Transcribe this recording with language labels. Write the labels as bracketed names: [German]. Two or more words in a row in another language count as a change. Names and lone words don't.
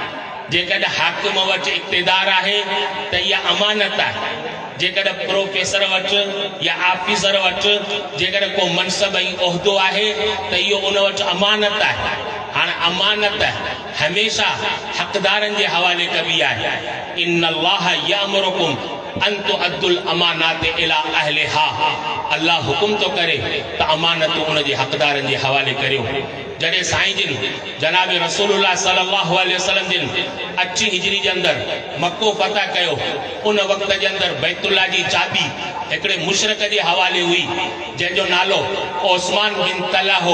[Sindhi] जेकॾहिं हाकिम वटि इक़्तिदार आहे त इहा अमानत आहे। जेकॾहिं प्रोफेसर वटि या ऑफिसर वटि जेकॾहिं को मनसब ऐं उहिदो आहे त इहो उन वटि अमानत आहे। हाणे अमानत हमेशह हक़दारनि जे हवाले कबी आहे। [Arabic] إن الله يأمركم أن تؤدوا الأمانات إلى أهلها. [Sindhi] अल्लाह हुकुम तो करे त अमानत उन जे हक़दारनि जे हवाले करियो। जॾहिं साईं जिन जनाब रसूलुल्लाह [Arabic] صلى الله عليه وسلم [Sindhi] जिन 8 हिजरी जे अंदरि मक्को फतह कयो, उन वक़्त जे अंदरि बैतुल्लाह जी चाबी हिकिड़े मुशरक जे हवाले हुई जंहिंजो नालो ओस्मान बिन तला हो।